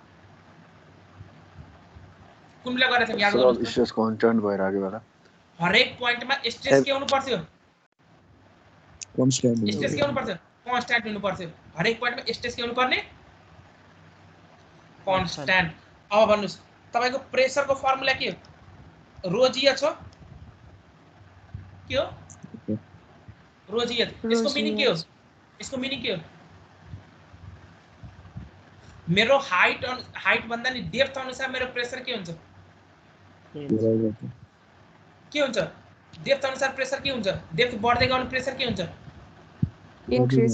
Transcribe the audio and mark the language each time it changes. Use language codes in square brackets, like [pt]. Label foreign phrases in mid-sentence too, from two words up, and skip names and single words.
[ne] कुन बेला गरेका थियौं याद गर्नुस्? [en] stress constant [ne] भइराको बेला। हरेक पोइन्टमा स्ट्रेस के हुनु पर्थ्यो? कन्स्ट्यान्ट हुन्छ। स्ट्रेस के हुनु पर्थ्यो? कन्स्ट्यान्ट हुनु पर्थ्यो। हरेक पोइन्टमा स्ट्रेस के हुनु पर्ने? कन्स्ट्यान्ट। अब भन्नुस् तपाईको प्रेसरको फर्मुला के हो? [en] rho g h [ne] हो। के हो? [en] rho g h. [ne] यसको मिनिङ के हो? यसको मिनिङ के हो? मेरो हाइट भन्दा नि डेप्थ अनुसार मेरो प्रेसर के हुन्छ? के हुन्छ? डेप्थ अनुसार प्रेसर के हुन्छ? डेप्थ बढ्दै गयो भने प्रेसर के हुन्छ? इन्क्रिज।